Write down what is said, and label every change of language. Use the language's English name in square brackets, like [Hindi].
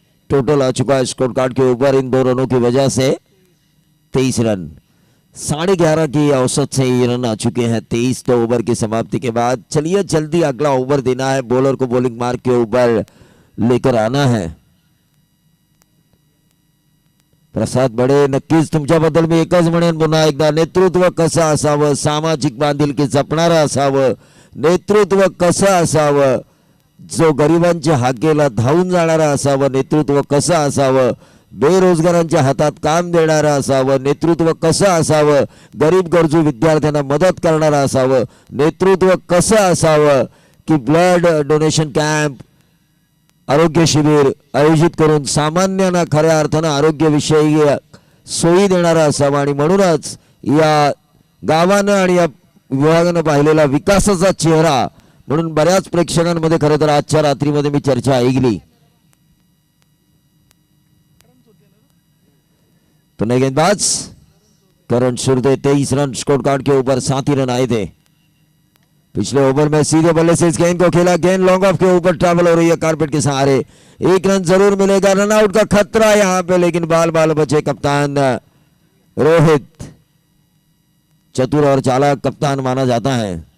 [Hindi] Total आ चुका है score card के ऊपर इन 2 रनों की वजह से 23 रन, 11.5 की औसत से ये रन आ चुके हैं 23 तो ओवर की समाप्ति के बाद। चलिए जल्दी अगला ओवर देना है, बॉलर को बॉलिंग मार्क के ऊपर लेकर आना है। [Marathi] प्रसाद बडे, नक्कीच तुमच्याबद्दल मी एकच म्हणेन पुन्हा एकदा, नेतृत्व कसं असावं, सामाजिक बांधिलकी जपणारं असावं, नेतृत्व कसं असावं, जो गरिबांच्या हाकेला धावून जाणारं असावं, नेतृत्व कसं असावं, बेरोजगारांच्या हातात काम देणारं असावं, नेतृत्व कसं असावं, गरीब गरजू विद्यार्थ्यांना मदत करणारं असावं, नेतृत्व कसं असावं की ब्लड डोनेशन कॅम्प, आरोग्य शिबिर आयोजित करून सामान्यांना खऱ्या अर्थानं आरोग्यविषयी सोयी देणारा असावा। आणि म्हणूनच या गावानं आणि या विभागानं पाहिलेला विकासाचा चेहरा म्हणून बऱ्याच प्रेक्षकांमध्ये खरं तर आजच्या रात्रीमध्ये मी चर्चा ऐकली। [Hindi] तो नए गेंदबाज करण सुरते 23 रन स्कोर कार्ड के ऊपर, 7 ही रन आए थे। पिछले ओवर में सीधे बल्ले से इस गेंद को खेला, गेंद लॉन्ग ऑफ के ऊपर ट्रैवल हो रही है कारपेट के सहारे, 1 रन जरूर मिलेगा, रन आउट का खतरा यहां पे, लेकिन बाल बचे कप्तान रोहित, चतुर और चालाक कप्तान माना जाता है।